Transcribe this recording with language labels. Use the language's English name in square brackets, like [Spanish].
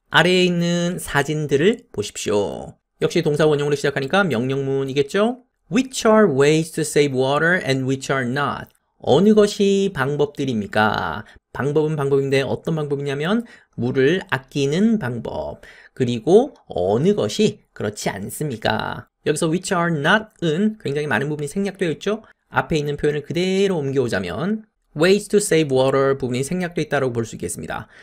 [Korean] 아래에 있는 사진들을 보십시오. 역시 동사 원형으로 시작하니까 명령문이겠죠? [English] Which are ways to save water and which are not? [Korean] 어느 것이 방법들입니까? 방법은 방법인데 어떤 방법이냐면 물을 아끼는 방법. 그리고 어느 것이 그렇지 않습니까? 여기서 [English] which are not [Korean] 은 굉장히 많은 부분이 생략되어 있죠? 앞에 있는 표현을 그대로 옮겨오자면 [English] ways to save water [Korean] 부분이 생략되어 있다고 볼 수 있겠습니다.